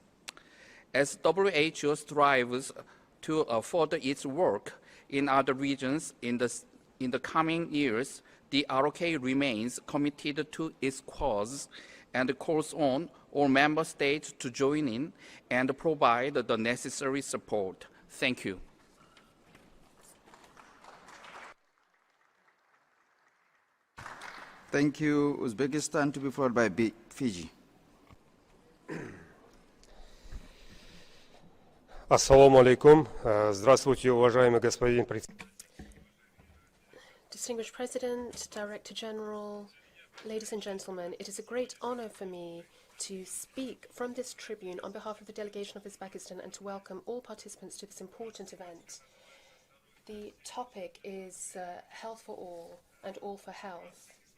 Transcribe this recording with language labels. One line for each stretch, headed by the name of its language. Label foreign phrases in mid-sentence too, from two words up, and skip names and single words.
English: As WHO strives to further its work in other regions in the coming years, the ROK remains committed to its cause and calls on all member states to join in and provide the necessary support. Thank you. Thank you, Uzbekistan, to be followed by Fiji.
Arabic: السلام عليكم.
Russian: Здравствуйте, уважаемый господин председатель.
English: Distinguished President, Director General, ladies and gentlemen, it is a great honor for me to speak from this tribune on behalf of the delegation of Uzbekistan and to welcome all participants to this important event. The topic is health for all and all for health.